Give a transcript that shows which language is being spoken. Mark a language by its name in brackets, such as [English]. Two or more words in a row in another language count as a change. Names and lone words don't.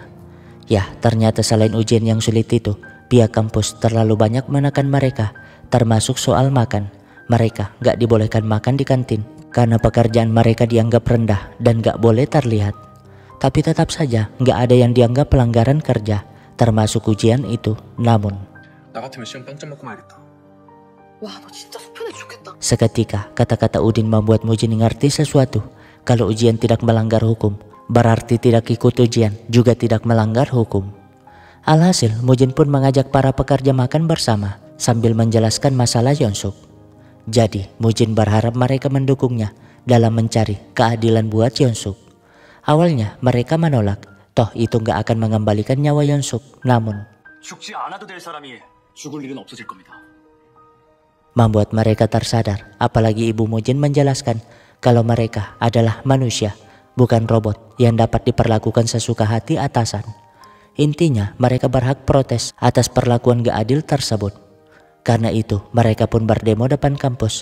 [Indonesian] Ya, ternyata selain ujian yang sulit itu, pihak kampus terlalu banyak menekan mereka, termasuk soal makan. Mereka nggak dibolehkan makan di kantin karena pekerjaan mereka dianggap rendah dan nggak boleh terlihat. Tapi tetap saja nggak ada yang dianggap pelanggaran kerja, termasuk ujian itu. Namun [Korean] 나 같으면 시험 빵점 먹고 말겠다. 와, 너 진짜 속편해 좋겠다. [Indonesian] seketika kata-kata Udin membuat Mujin ngerti sesuatu. Kalau ujian tidak melanggar hukum, berarti tidak ikut ujian juga tidak melanggar hukum. Alhasil Mujin pun mengajak para pekerja makan bersama sambil menjelaskan masalah Yeonsuk. Jadi Mujin berharap mereka mendukungnya dalam mencari keadilan buat Yeonsuk. Awalnya mereka menolak, toh itu nggak akan mengembalikan nyawa Yeonsuk. Namun [Korean] 죽지 않아도 될 사람이 죽을 일은 없어질 겁니다. [Indonesian] membuat mereka tersadar, apalagi ibu Mujin menjelaskan kalau mereka adalah manusia, bukan robot yang dapat diperlakukan sesuka hati atasan. Intinya mereka berhak protes atas perlakuan gak adil tersebut. Karena itu mereka pun berdemo depan kampus.